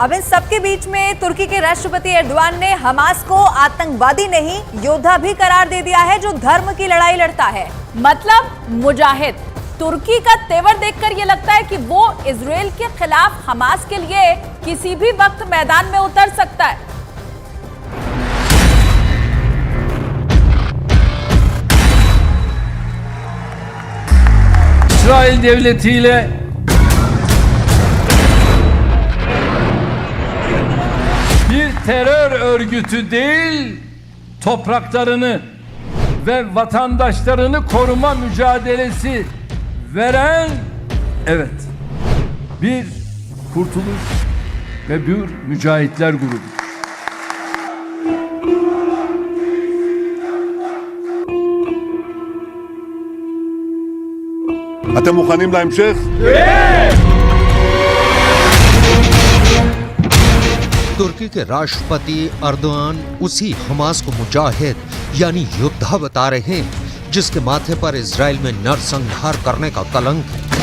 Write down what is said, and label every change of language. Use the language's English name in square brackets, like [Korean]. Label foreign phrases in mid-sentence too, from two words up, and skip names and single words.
[Hindi] अब इन सबके बीच में तुर्की के राष्ट्रपति एर्दोआन ने हमास को आतंकवादी नहीं योद्धा भी करार दे दिया है जो धर्म की लड़ाई लड़ता है, मतलब मुजाहिद। तुर्की का तेवर देखकर ये लगता है कि वो इजराइल के खिलाफ हमास के लिए किसी भी वक्त मैदान में उतर सकता है। [Turkish] İsrail devletiyle bir terör örgütü değil, topraklarını ve vatandaşlarını koruma mücadelesi veren, evet, bir kurtuluş ve bir mücahitler grubu. [Hebrew] אתם מוכנים להמשך? [Hindi] तुर्की के राष्ट्रपति एर्दोआन उसी हमास को मुजाहिद यानी योद्धा बता रहे हैं जिसके माथे पर इजराइल में नरसंहार करने का कलंक है।